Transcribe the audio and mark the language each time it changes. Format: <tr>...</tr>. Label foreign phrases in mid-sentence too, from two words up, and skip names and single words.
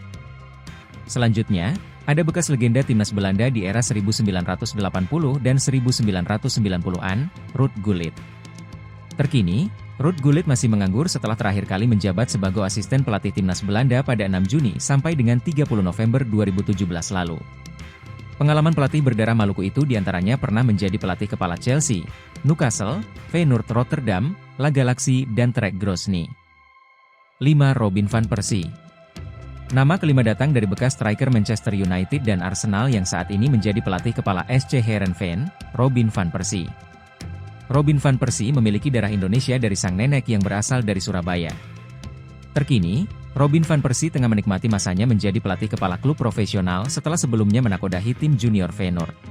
<id>Selanjutnya, ada bekas legenda timnas Belanda di era 1980 dan 1990-an, Ruud Gullit. Terkini, Ruud Gullit masih menganggur setelah terakhir kali menjabat sebagai asisten pelatih timnas Belanda pada 6 Juni sampai dengan 30 November 2017 lalu. Pengalaman pelatih berdarah Maluku itu diantaranya pernah menjadi pelatih kepala Chelsea, Newcastle, Feyenoord Rotterdam, La Galaxy dan Trek Grozny. 5. Robin van Persie. Nama kelima datang dari bekas striker Manchester United dan Arsenal yang saat ini menjadi pelatih kepala SC Heerenveen, Robin van Persie. Robin van Persie memiliki darah Indonesia dari sang nenek yang berasal dari Surabaya. Terkini, Robin van Persie tengah menikmati masanya menjadi pelatih kepala klub profesional setelah sebelumnya menakodahi tim junior Feyenoord.</id>